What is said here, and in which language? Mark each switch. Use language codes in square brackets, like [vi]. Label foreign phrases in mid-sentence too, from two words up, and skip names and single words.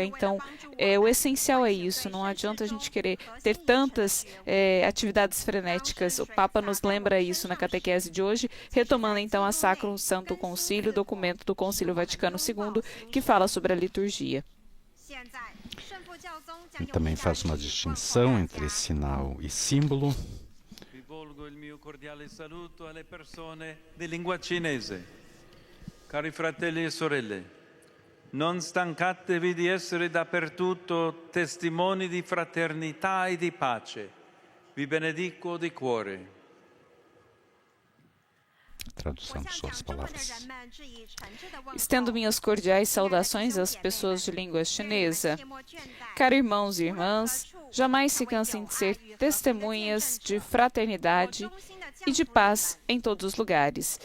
[pt] Então, o essencial é isso. Não adianta a gente querer ter tantas atividades frenéticas. O Papa nos lembra isso na catequese de hoje, retomando então a Sacrosanctum Concilium, documento do Concílio Vaticano II, que fala sobre a liturgia. E também faz uma distinção entre sinal e símbolo. [it] Rivolgo il mio cordiale saluto alle persone di lingua cinese. Cari fratelli e sorelle, Non stancatevi di essere dappertutto testimoni di fraternità e di pace. Vi benedico di cuore. [pt] Tradução de suas palavras. Estendo minhas cordiais saudações às pessoas de língua chinesa. Caros irmãos e irmãs, jamais se cansem de ser testemunhas de fraternidade e de paz em todos os lugares.